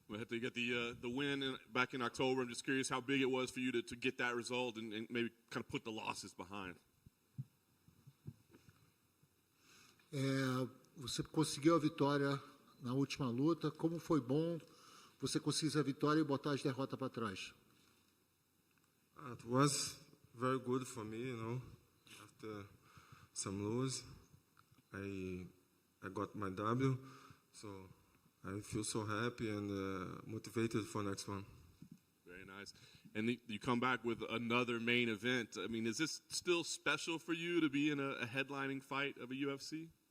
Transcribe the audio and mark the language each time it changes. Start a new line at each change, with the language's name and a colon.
English: to get the win back in October. I'm just curious how big it was for you to get that result and maybe kind of put the losses behind.
Portuguese: Você conseguiu a vitória na última luta. Como foi bom você conseguir a vitória e botar as derrotas para trás?
English: It was very good for me, after some lose, I got my W, so I feel so happy and motivated for next one. Very nice. And you come back with another main event. I mean, is this still special for you to be in a headlining fight of a UFC?